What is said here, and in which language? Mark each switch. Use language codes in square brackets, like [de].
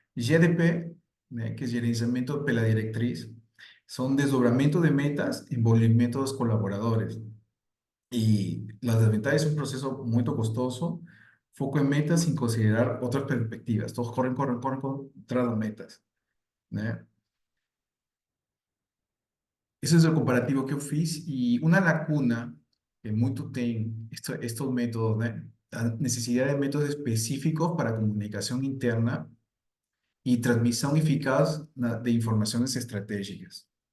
[pt] GDP, né, que é gerenciamento pela diretriz, são desdobramento de metas, envolvimento dos colaboradores. [es] E las desventajas es un proceso muy costoso, foco en metas sin considerar otras perspectivas. Todos corren tras las metas, né? [pt] Esse é o comparativo que eu fiz e uma lacuna que muito tem estes métodos, né? A necessidade de métodos específicos para comunicação interna e transmissão eficaz de informações estratégicas.